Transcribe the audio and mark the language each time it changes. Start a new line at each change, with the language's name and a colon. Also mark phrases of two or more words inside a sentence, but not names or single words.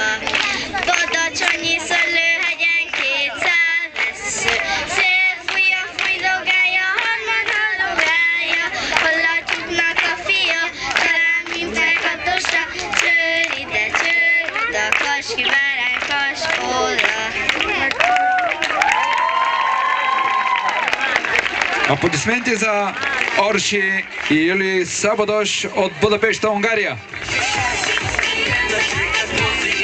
Hungarian: Badacsonyi szőlőhegyen kétszer vesző, szélfújja fújdogája, harmatra dugálja, hol a tyúknak a fia, talán mint felkapdosta, csőr ide, csőr oda, kas kivárán, kas oda.
Bulgarian: Аплодисменти за Орши и Юли Сабодош от Будапешта, Унгария.